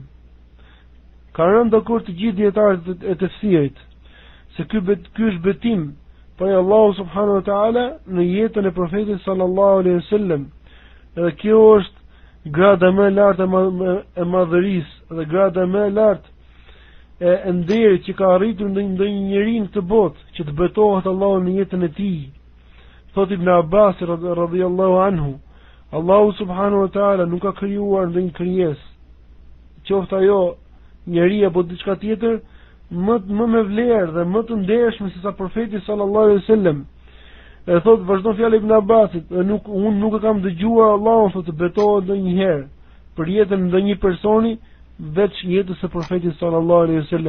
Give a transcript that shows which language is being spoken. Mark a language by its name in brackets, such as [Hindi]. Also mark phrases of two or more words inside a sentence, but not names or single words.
[Albanian] Ka rënë dakord të gjithë dietarët e tefsirit se ky është betim për [Arabic] الله سبحانه وتعالى [Albanian] në jetën e profetit [Arabic] صلى الله عليه وسلم. [Albanian] Dhe kjo është grada më e lartë e madhërisë dhe grada më e lartë e nderit që ka arritur ndonjë njeri në këtë botë, që të betohet Allahu në jetën e tij. Thot Ibn Abbas [Arabic] رضي الله عنه, الله سبحانه وتعالى [Albanian] nuk ka krijuar ndonjë krijesë, qoftë ajo njeri apo diçka tjetër, më me vlerë dhe më të ndershme se sa profeti [Arabic] صلى الله عليه وسلم. [Albanian] E thot vazhdon fjala Ibn Abbasit, unë nuk e kam dëgjuar Allahun thotë betohet ndonjëherë për jetën e ndonjë personi veç jetës së profetit [Arabic] صلى الله عليه وسلم.